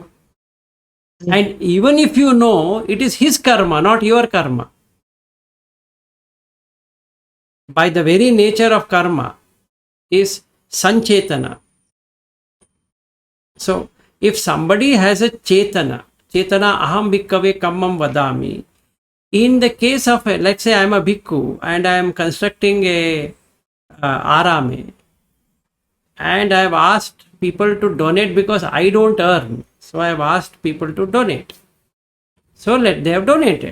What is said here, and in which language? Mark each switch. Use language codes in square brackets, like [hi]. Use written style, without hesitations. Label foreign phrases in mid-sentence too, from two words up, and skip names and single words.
[en] And even if you know, it is his karma, not your karma. By the very nature of karma is sanchetana. So if somebody has a [pi] chetana aham bhikkave kammam vadami. [en] In the case of, let's say I am a bhikkhu and I am constructing a arame, and I have asked people to donate because I don't earn. So I have asked people to donate. So they have donated.